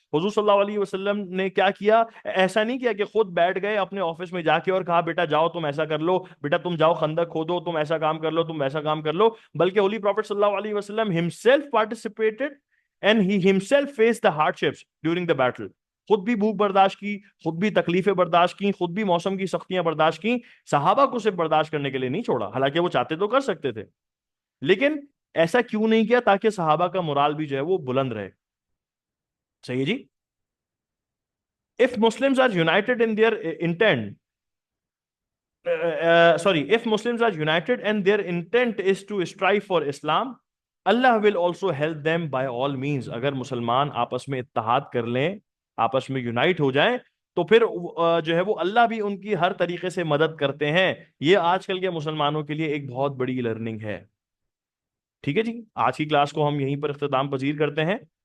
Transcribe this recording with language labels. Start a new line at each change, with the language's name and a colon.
Urdu: حضور صلی اللہ علیہ وسلم نے کیا کیا، ایسا نہیں کیا کہ خود بیٹھ گئے اپنے آفس میں جا کے اور کہا بیٹا جاؤ تم ایسا کر لو، بیٹا تم جاؤ خندق کھودو، تم ایسا کام کر لو، تم ایسا کام کر لو، بلکہ
English: holy prophet
Urdu: صلی اللہ علیہ وسلم
English: himself participated and he himself faced the hardships during the battle.
Urdu: خود بھی بھوک برداشت کی، خود بھی تکلیفیں برداشت کی، خود بھی موسم کی سختیاں برداشت کی. صحابہ کو صرف برداشت کرنے کے لیے نہیں چھوڑا، حالانکہ وہ چاہتے تو کر سکتے تھے، لیکن ایسا کیوں نہیں کیا؟ تاکہ صحابہ کا مرال بھی جو ہے وہ بلند رہے. صحیح ہے جی.
English: if Muslims are united in their intent if Muslims are united and their intent is to strive for Islam, Allah will also help them by all means.
Urdu: اگر مسلمان آپس میں اتحاد کر لیں، آپس میں یونائٹ ہو جائیں، تو پھر جو ہے وہ اللہ بھی ان کی ہر طریقے سے مدد کرتے ہیں. یہ آج کل کے مسلمانوں کے لیے ایک بہت بڑی لرننگ ہے. ٹھیک ہے جی، آج کی کلاس کو ہم یہیں پر اختتام پذیر کرتے ہیں.